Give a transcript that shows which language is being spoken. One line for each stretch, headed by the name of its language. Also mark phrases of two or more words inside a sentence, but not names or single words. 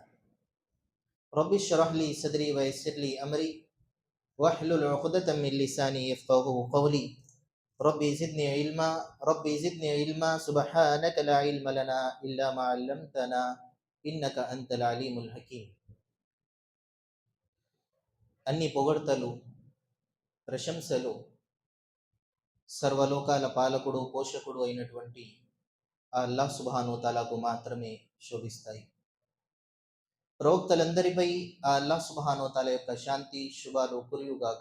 Arabic: رب اشرح لي صدري ويسر لي أمري واحلل عقدة من لساني يفقهوا قولي. ربي زدني علما سبحانك لا علم لنا إلا ما علمتنا إنك أنت العليم الحكيم.
Telugu: అన్ని పొగడ్తలు ప్రశంసలు సర్వలోకాల పాలకుడు పోషకుడు అయినటువంటి ఆ అల్లాహ్
Arabic: سبحانه وتعالى
Telugu: మాత్రమే శోభిస్తాయి. ప్రవక్తలందరిపై ఆ అల్లాహ్
Arabic: سبحانه وتعالى
Telugu: యొక్క శాంతి శుభాలు కురియుగాక.